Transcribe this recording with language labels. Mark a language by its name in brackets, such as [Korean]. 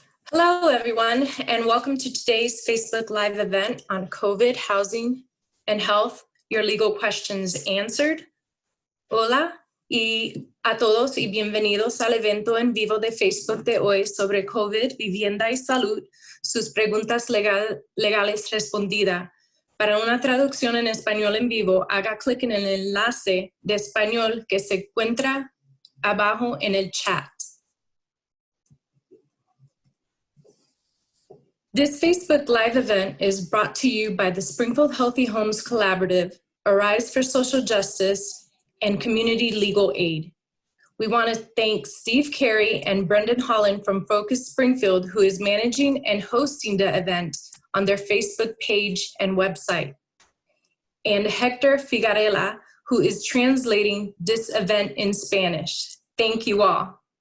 [English] Hello, everyone, and welcome to today's Facebook Live event on COVID, housing, and health, your legal questions answered. [Spanish] Hola y a todos y bienvenidos al evento en vivo de Facebook de hoy sobre COVID, vivienda y salud, sus preguntas legales respondidas. Para una traducción en español en vivo, haga clic en el enlace de español que se encuentra abajo en el chat. [English] This Facebook Live event is brought to you by the Springfield Healthy Homes Collaborative, Arise for Social Justice, and Community Legal Aid. We want to thank Steve Carey and Brendan Holland from Focus Springfield, who is managing and hosting the event on their Facebook page and website, and Hector Figarella, who is translating this event in Spanish. Thank you all.